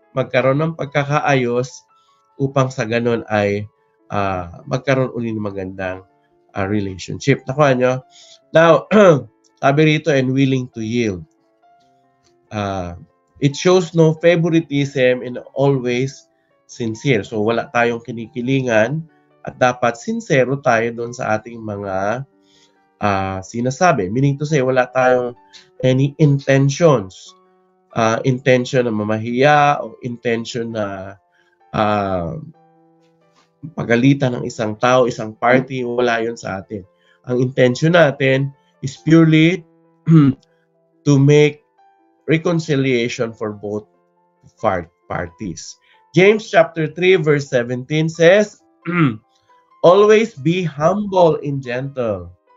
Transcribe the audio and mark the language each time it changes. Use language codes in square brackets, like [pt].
[tl] magkaroon ng pagkakaayos upang sa ganun ay magkaroon uli ng magandang relationship. Nakuha nyo? [en] Now, [tl] sabi rito, [en] and willing to yield. It shows no favoritism and always sincere. [tl] So, wala tayong kinikilingan at dapat sincero tayo doon sa ating mga sinasabi. [en] Meaning to say, [tl] wala tayong any intentions. Intention na mamahiya o intention na pagalitan ng isang tao, isang party, wala yun sa atin. Ang intention natin [en] is purely to make reconciliation for both parties. James chapter 3 verse 17 says, always be humble and gentle.